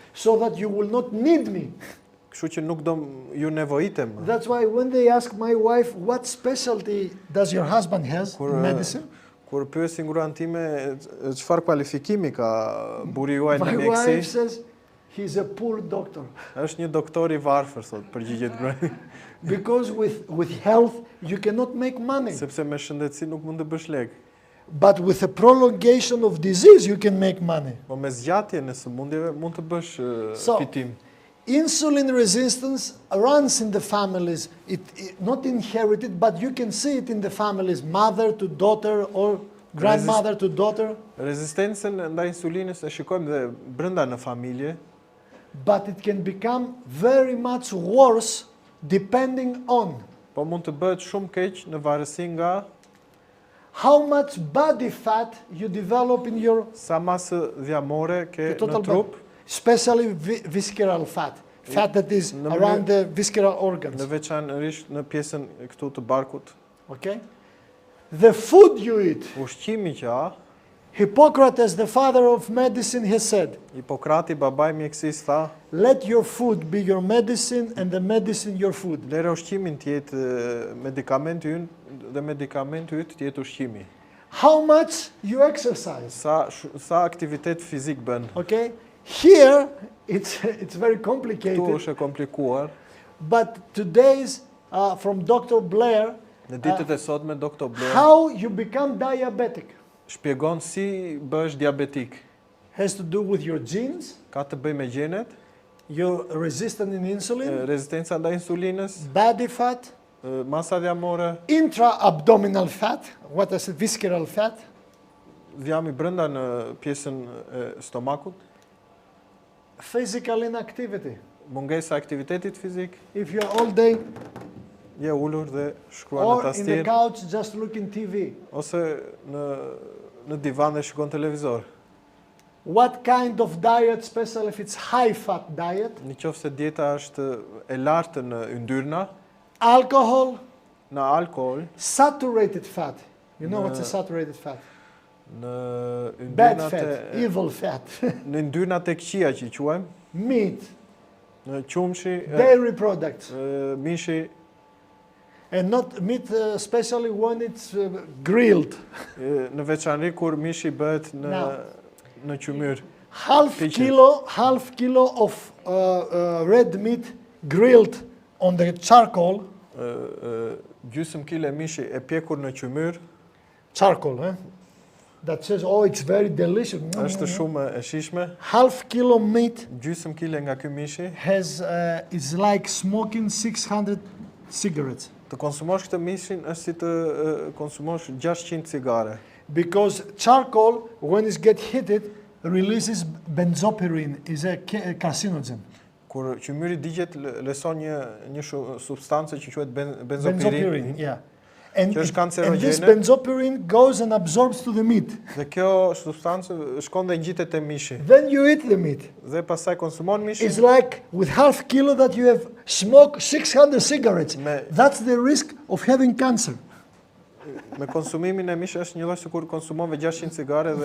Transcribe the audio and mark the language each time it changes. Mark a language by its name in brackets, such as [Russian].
[English] so that you will not need me. [Albanian] Kështu që nuk do ju nevojitem. [English] That's why when they ask my wife, what specialty does your husband has in medicine? [Albanian] Kur pyesin gruan time çfarë kualifikimi ka burri juaj në [English] My wife [Albanian] mjekësi, [English] says, he's a poor doctor. [Albanian] është një doktor i varfër, thot, përgjigjet gruaja. [English] Because with health, you cannot make money. [Albanian] Sepse me shëndetësi nuk mund të bësh lek. [English] But with a prolongation of disease, you can make money. [Albanian] Po me zgjatjen e sëmundjeve mund të bësh [English] So- [Albanian] fitim. [English] Insulin resistance runs in the families, not inherited, but you can see it in the families, mother to daughter or grandmother to daughter, [Albanian] Rezistencën ndaj insulinës e shikojmë dhe brenda në familje, [English] but it can become very much worse depending on [Albanian] po mund të bëhet shumë keq në varësi nga [English] how much body fat you develop in your [Albanian] sa masë dhjamore ke [English] total [Albanian] në trup, [English] body, especially visceral fat, fat that is [Albanian] Në [English] around the visceral organs. [Albanian] në veçanërisht në pjesën e këtu të barkut. [English] Okay? The food you eat. [Albanian] Ushqimi që ha, [English] Hippocrates, the father of medicine, has said, [Albanian] Hipokrati, babai mjekësisë tha, [English] let your food be your medicine and the medicine your food. [Albanian] lere ushqimin të jetë medikamenti ynë dhe medikamenti yt të jetë ushqimi. [English] How much you exercise. [Albanian] Sa aktivitet fizik bën. [English] Okay? Here, it's very [Albanian] Ktu [English] complicated, [Albanian] është e komplikuar. [English] but today's from Dr. Blair, [Albanian] Në ditët e sotme Dr. Blair [English] how you become diabetic [Albanian] shpjegon si bësh diabetik. [English] has to do with your genes, [Albanian] Ka të bëjë me gjenet, [English] you're resistant in insulin, [Albanian] rezistenca ndaj insulinës, [English] body fat, [Albanian] masa dhjamore, [English] intra-abdominal fat, what is it, visceral fat, [Albanian] dhjami brenda në pjesën e stomakut, [English] physical inactivity. [Albanian] mungesa e aktivitetit fizik, [English] If you're all day [Albanian] je ulur dhe shkruan në [English] or in the [Albanian] tastier, [English] couch just looking TV, [Albanian] ose në divan dhe shikon televizor. [English] what kind of diet, especially if it's high fat diet, [Albanian] Në qoftë se dieta është e lartë në yndyrna, [English] alcohol, [Albanian] në alkool, [English] saturated fat. You know what's a saturated fat? [Albanian] në [English] Bad [Albanian] yndyrnat [English] fat, [Albanian] e [English] evil fat, [Albanian] në yndyrnat e këqija që i quajmë, [English] meat, [Albanian] në qumshi, [English] dairy products, [Albanian] mishi, [English] and not meat, especially when it's grilled. [Albanian] në veçanëri kur mishi bëhet [English] Now. [Albanian] në qymyr. [English] Half Picture. kilo of red meat grilled on the charcoal. [Albanian] Gjysmë kile mishi e pjekur në qymyr, [English] Charcoal, eh? That says, oh, it's very delicious. [Albanian] është shumë e shishme. [English] Half kilo meat [Albanian] Gjysmë kile nga ky mishi, [English] has is like smoking 600 cigarettes, [Albanian] të konsumosh këtë mishin është si të konsumosh 600 cigare. [English] because charcoal, when it gets heated, releases benzopirin, is a carcinogen. [Albanian] Kur qymyri digjet lëson një substancë që quhet benzopirin. [English] Yeah. And, [Albanian] Që është [English] and this [Albanian] kancerogene. [English] benzopirin goes and absorbs to the meat. [Albanian] Dhe kjo substancë shkon dhe ngjitet te mishi. [English] Then you eat the meat. [Albanian] Dhe pastaj konsumon mishin. [English] It's like with half kilo that you have smoked 600 cigarettes. [Albanian] Me- [English] That's the risk of having cancer. [Albanian] Me konsumimin e mishit është një lloj sikur konsumon 600 cigare